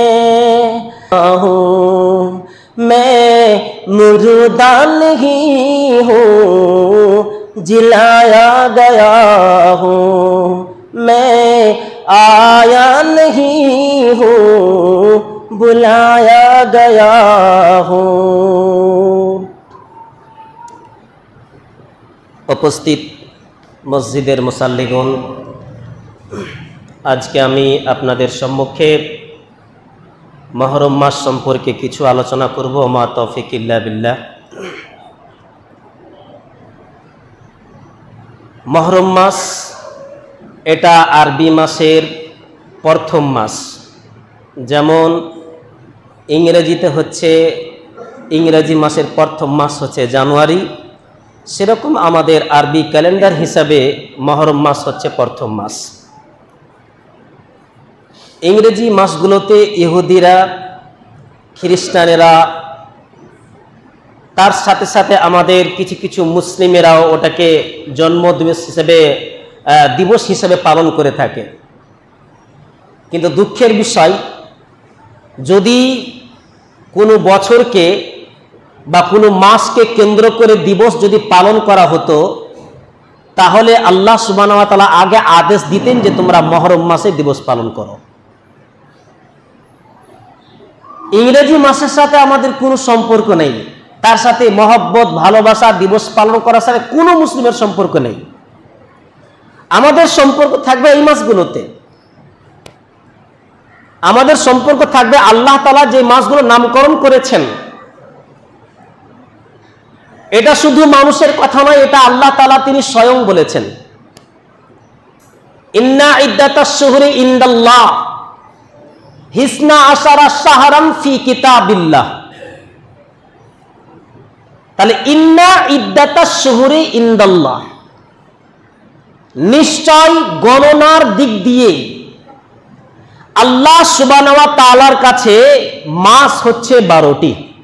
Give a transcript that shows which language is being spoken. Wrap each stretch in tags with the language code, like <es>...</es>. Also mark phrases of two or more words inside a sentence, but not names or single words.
<hi>मैं मुर्दा नहीं हूँ जिलाया गया हूँ, मैं आया नहीं हूँ बुलाया गया हूँ।</hi> <bn>উপস্থিত মসজিদের মুসল্লিগণ, আজকে আমি আপনাদের সম্মুখে মহরম মাস সম্পর্কে কিছু আলোচনা করব।</bn> <ar>ما توفيق إلا بالله.</ar> <bn>মহরম মাস এটা আরবি মাসের প্রথম মাস, যেমন ইংরেজিতে হচ্ছে ইংরেজি মাসের প্রথম মাস হচ্ছে জানুয়ারি, সেরকম আমাদের আরবি ক্যালেন্ডার হিসাবে মহরম মাস হচ্ছে প্রথম মাস। ইংরেজি মাসগুলোতে ইহুদিরা খ্রিস্টানেরা তার সাথে সাথে আমাদের কিছু কিছু মুসলিমেরাও ওটাকে জন্মদিবস হিসেবে দিবস হিসেবে পালন করে থাকে। কিন্তু দুঃখের বিষয়, যদি কোনো বছরকে বা কোনো মাসকে কেন্দ্র করে দিবস যদি পালন করা হতো, তাহলে</bn> <ar>الله سبحانه وتعالى</ar> <bn>আগে আদেশ দিতেন যে তোমরা মহরম মাসে দিবস পালন করো। ইংরেজি মাসের সাথে আমাদের কোনো সম্পর্ক নেই, তার সাথে মোহাব্বত ভালোবাসা দিবস পালন করার সাথে কোনো মুসলিমের সম্পর্ক নেই। আমাদের সম্পর্ক থাকবে এই মাসগুলোতে, আমাদের সম্পর্ক থাকবে</bn> <ar>الله تعالى</ar> <bn>যে মাসগুলো নামকরণ করেছেন। এটা শুধু মানুষের কথা নয়, এটা</bn> <ar>الله تعالى</ar> <bn>তিনি স্বয়ং বলেছেন,</bn> <ar>إن عدة الشهور عند الله اثنا عشر شهرا في كتاب الله.</ar> <bn>তাহলে</bn> <ar>إن عدة الشهور عند الله,</ar> <bn>নিশ্চয় গণনার দিক দিয়ে</bn> <ar>الله سبحانه وتعالى</ar> <bn>কাছে মাস হচ্ছে 12টি।</bn>